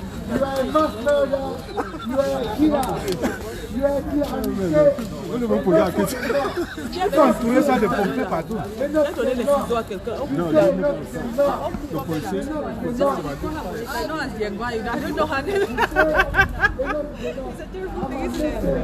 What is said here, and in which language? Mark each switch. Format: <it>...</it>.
<en>You are a mass murderer, you are a killer. You are a killer.</en> <fr>On ne veut pas regarder que ça. Tu peux entourer ça de pompiers partout. Tu peux donner les ciseaux à quelqu'un. Non, le policier.</fr> <en>I know as the guy, I don't know how to. It's a terrible thing, isn't it?</en>